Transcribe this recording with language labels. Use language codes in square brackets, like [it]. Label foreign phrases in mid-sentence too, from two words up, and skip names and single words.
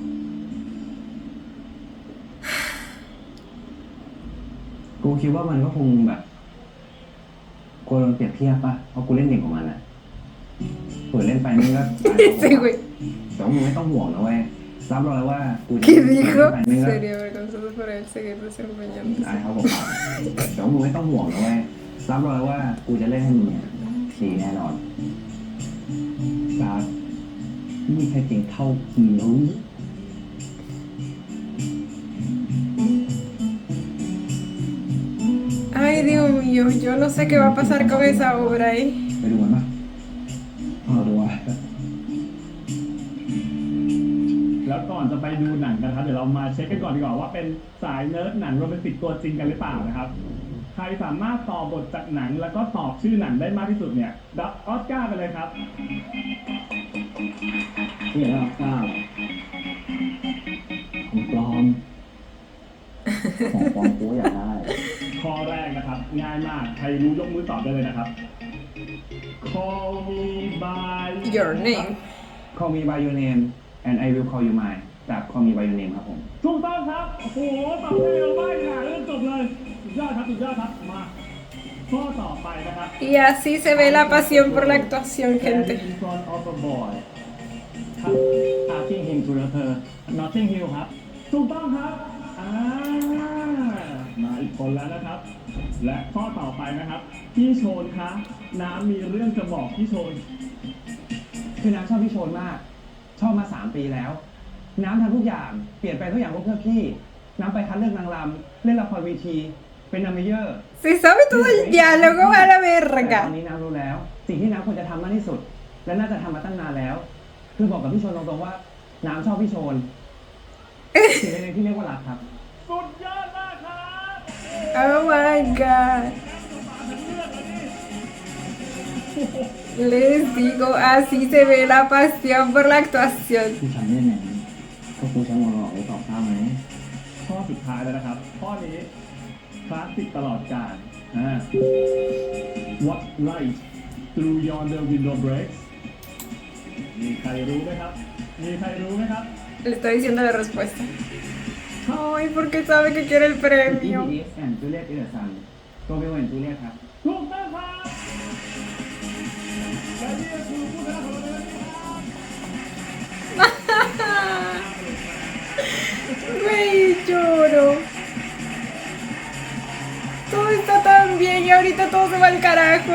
[th] กูคิดว่ามันก็คงแบบกูโดนเปรียบเทียบป่ะ เพราะกูเล่นเก่งกว่ามันอ่ะเผื่อเล่นไปมึงก็ [es] Ese güey. [th] แต่ว่ามึงไม่ต้องห่วงนะเว้ย รับรองเลยว่ากูจะ [es] ¿Qué dijo? [th] เล่นไปมึงก็ [es] Sería vergonzoso para él seguir desempeñando. [th] อายเขาบอกแต่ว่ามึงไม่ต้องห่วงนะเว้ย รับรองเลยว่ากูจะเล่นให้มึงเนี่ยดีแน่นอน บาสไม่มีใครเก่งเท่ามึงหรอก [es] Ay, Dios mío, yo no sé qué va a pasar con esa obra, ¿eh? [th] ไปดูมันปะเอาดูวะ แล้วก่อนจะไปดูหนังกันครับเดี๋ยวเรามาเช็คกันก่อนดีกว่าว่าเป็นสายเนิร์ดหนังโรแมนติกตัวจริงกันหรือเปล่านะครับ ใครสามารถตอบบทจากหนังแล้วก็ตอบชื่อหนังได้มากที่สุดเนี่ยรับออสการ์ไปเลยครับ นี่แล้วก้าวของปลอม ของปลอมกูอยากได้ ข้อแรกนะครับ ง่ายมาก ใครรู้ยกมือตอบได้เลยนะครับ [en] Call me by Your name. Call me by your name and I will call you mine จาก Call me by your name ครับผม [th] ถูกต้องครับ โอ้โห ตอบได้เร็วมากค่ะเรื่องจบเลยสุดยอดครับสุดยอดครับ มา ข้อต่อไปนะครับ [es] Y así se ve la pasión por la actuación, gente. [en] In front of a boy ครับ Asking him to refer Notting Hill ครับ [th] ถูกต้องครับ มาอีกคนแล้วนะครับ และข้อต่อไปนะครับ พี่โชนคะ น้ำมีเรื่องจะบอกพี่โชน คือน้ำชอบพี่โชนมาก ชอบมา 3 ปีแล้ว น้ำทำทุกอย่าง เปลี่ยนไปทุกอย่างเพื่อพี่ น้ำไปคัดเลือกนางรำเล่นละครเวที เป็นนัมเมเยอร์ [es] Se sabe todo el diálogo a la [th] แต่ต [es] verga. [th] อนนี้น้ำรู้แล้ว สิ่งที่น้ำควรจะทำมากที่สุด และน่าจะทำมาตั้งนานแล้ว คือบอกกับพี่โชนตรงๆว่า น้ำชอบพี่โชนสิ่งเล็กๆที่เรียกว่ารักครับ สุดยอดมากครับ [en] Oh my god. [es] Les digo, así se ve la pasión por la actuación. [th] กูทำได้ไงก็กูใช้มอลล์ไปตอบข้ามไหม ข้อสุดท้ายแล้วนะครับ ข้อนี้คลาสสิกตลอดกาล [en] What light through yonder window breaks [th] มีใครรู้ไหมครับ มีใครรู้ไหมครับ [es] Le estoy diciendo la respuesta. Ay, porque sabe que quiere el premio. [en] EBS and Juliet is the sun [th] ตัวเบลแอนด์จูเลียตครับ ถูกต้องครับและนี่ก็คือผู้ชนะของเราในวันนี้ครับ [es] Güey, lloro. Todo está tan bien y ahorita todo se va al carajo.